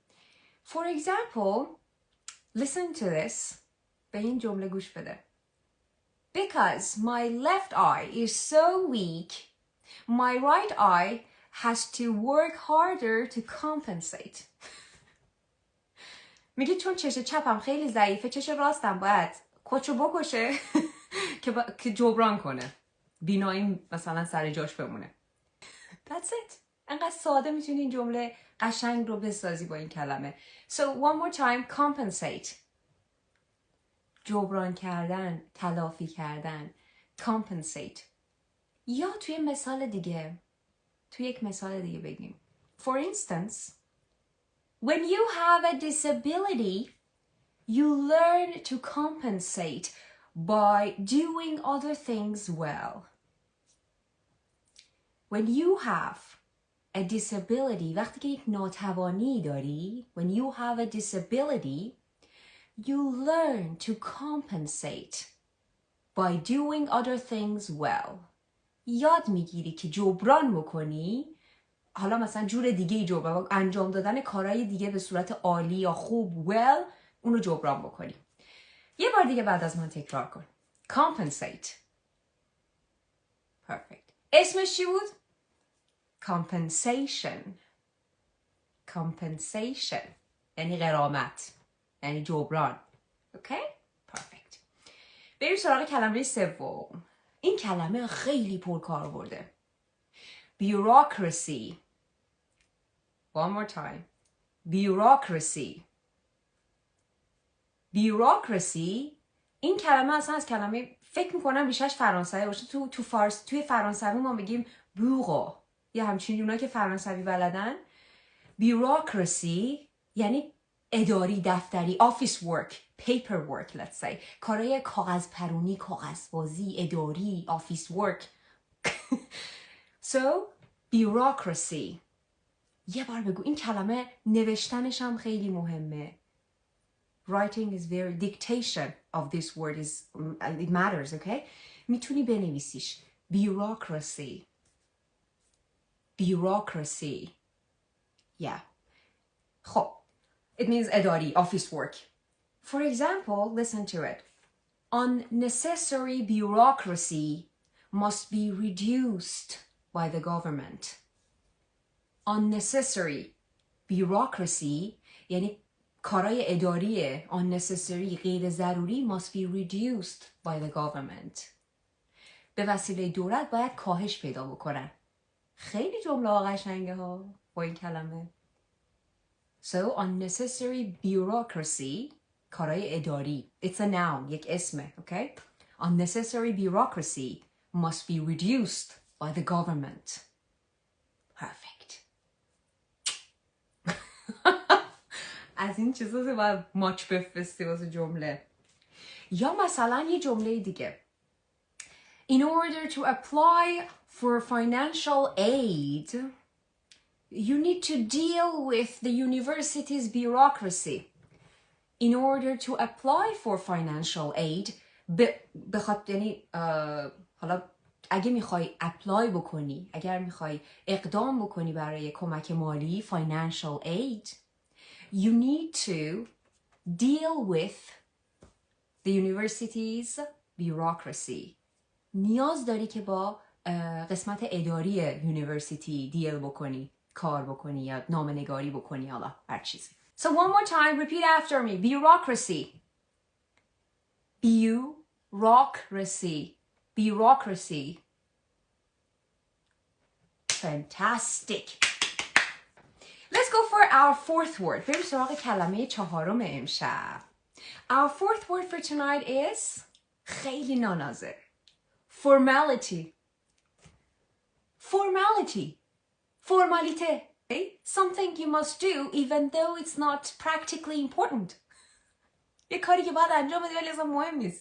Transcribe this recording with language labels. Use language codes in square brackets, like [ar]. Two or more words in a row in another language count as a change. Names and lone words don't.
[en] For example, listen to this. [fa] به این جمله گوش بده. [en] Because my left eye is so weak, my right eye has to work harder to compensate. [fa] میگه چون چش چپم خیلی ضعیفه، چش راستم باید کچو بکشه که جبران کنه. بیناییم مثلا سر جاش بمونه. [en] That's it. [fa] انقدر ساده میتونی این جمله قشنگ رو بسازی با این کلمه. [en] So one more time, compensate. [fa] جبران کردن، تلافی کردن. [en] Compensate. [fa] یا توی مثال دیگه، توی یک مثال دیگه بگیم. [en] For instance, when you have a disability, you learn to compensate by doing other things well. When you have a disability, [fa] وقتی که یک ناتوانی داری, [en] when you have a disability, you learn to compensate by doing other things well. [fa] یاد میگیری که جبران بکنی، حالا مثلا جور دیگه جبران، انجام دادن کارهای دیگه به صورت عالی یا خوب well، اونو جبران بکنی. یه بار دیگه بعد از من تکرار کن. [en] Compensate. Perfect. [fa] اسمش چی بود؟ Compensation. [en] Compensation. [fa] یعنی غرامت. یعنی جبران. [en] Okay? Perfect. [fa] بریم سراغ کلمه سوم. این کلمه خیلی پرکار برده. [en] Bureaucracy. One more time. Bureaucracy. Bureaucracy. [fa] این کلمه اصلا از کلمه فکر میکنم ریشش فرانسوی باشه. توی فرانسوی ما میگیم بورو. یا همچنین اونا که فرانسوی بلدن. Bureaucracy یعنی اداری، دفتری، [en] office work, paperwork, let's say. [fa] کارهای کاغذ پرونی، کاغذبازی، اداری، [en] office work. So, bureaucracy. [fa] یه بار بگو. این کلمه نوشتنش هم خیلی مهمه. [en] Writing is very, dictation of this word is, it matters, okay? [fa] میتونی بنویسیش. [en] Bureaucracy. Bureaucracy. Yeah. خب. It means اداری, office work. For example, listen to it. Unnecessary bureaucracy must be reduced by the government. Unnecessary bureaucracy [fa] یعنی کارای اداری [en] unnecessary [fa] غیر ضروری [en] must be reduced by the government. [fa] به وسیله دولت باید کاهش پیدا بکنن. خیلی جمله قشنگه ها با این کلمه. [en] So unnecessary bureaucracy [fa] کارای اداری. [en] It's a noun. [fa] یک اسمه. [en] Okay? Unnecessary bureaucracy must be reduced by the government. Perfect. [fa] از این چیزا باید ماچ بفرستی واسه جمله. یا مثلا یه جمله دیگه. [en] In order to apply for financial aid, you need to deal with the university's bureaucracy. In order to apply for financial aid, [fa] یعنی حالا اگه میخوای اپلای بکنی، اگر میخوای اقدام بکنی برای کمک مالی [en] financial aid, you need to deal with the university's bureaucracy. [fa] نیاز داری که با قسمت اداری [en] university deal [fa] بکنی، کار بکنی یا نامه‌نگاری بکنی، حالا هر چیزی. [en] So one more time, repeat after me. Bureaucracy. Bureaucracy. Bureaucracy. Fantastic. Let's go for our fourth word. [fa] بریم سراغ کلمه چهارم امشب. [en] Our fourth word for tonight is [fa] خیلی نانازه. [en] Formality. Formality. Formalité. Something you must do even though it's not practically important. [fa] یه کاری که باید انجام بدی ولی اصلا مهم نیست.